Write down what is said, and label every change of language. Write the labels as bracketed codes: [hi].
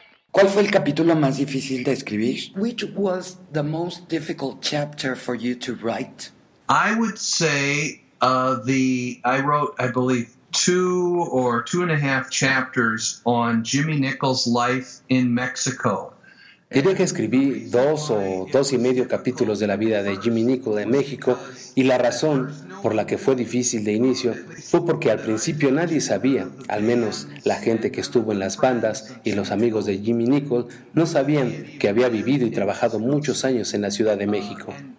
[es] ¿Cuál fue el capítulo más difícil de escribir? [en] Which was the most difficult chapter for you to write? I would say I wrote, I believe, two or two and a half chapters on Jimmy Nichols' life in Mexico. [es] Diría que escribí dos o dos y medio capítulos de la vida de Jimmy Nichols en México, y la razón por la que fue difícil de inicio fue porque al principio nadie sabía, al menos la gente que estuvo en las bandas y los amigos de Jimmy Nichols no sabían que había vivido y trabajado muchos años en la Ciudad de México.